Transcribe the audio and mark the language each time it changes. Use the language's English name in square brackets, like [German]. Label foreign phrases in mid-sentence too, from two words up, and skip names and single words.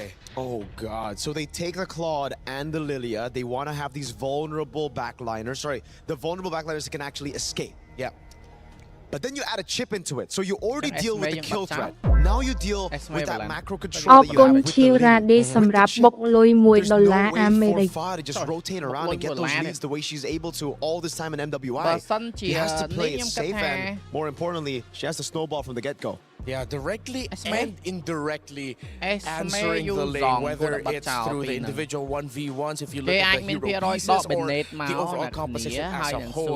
[English] Oh god, so they take the Claude and the Lilia, they want to have these vulnerable backliners, the vulnerable backliners that can actually escape. Yeah. But then you add a chip into it, so you already deal with the kill threat. Now you deal with that macro control that you have with the Lily. [Khmer] សម្រាប់បុកលុយ$1 អាមេរិក [English] to just rotate around and get those leads the way she's able to all this time in MWI. She has to play it safe and, more importantly, she has to snowball from the get-go. Yeah, directly and indirectly answering the lane, whether it's through the individual 1v1s, if you look at the hero pieces, or the overall composition as a whole.